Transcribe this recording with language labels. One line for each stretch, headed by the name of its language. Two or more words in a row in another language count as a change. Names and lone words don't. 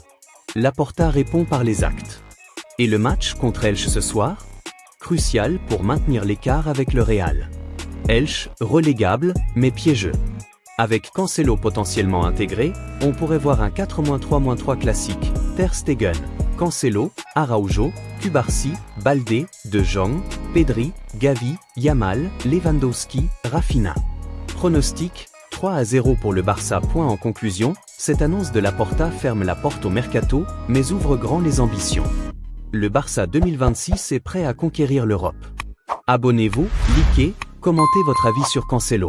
French: Laporta répond par les actes. Et le match contre Elche ce soir? Crucial pour maintenir l'écart avec le Real. Elche, relégable, mais piégeux. Avec Cancelo potentiellement intégré, on pourrait voir un 4-3-3 classique, Ter Stegen, Cancelo, Araujo, Cubarsí, Baldé, De Jong, Pedri, Gavi, Yamal, Lewandowski, Rafinha. Pronostic, 3-0 pour le Barça. En conclusion, cette annonce de Laporta ferme la porte au mercato, mais ouvre grand les ambitions. Le Barça 2026 est prêt à conquérir l'Europe. Abonnez-vous, likez, commentez votre avis sur Cancelo.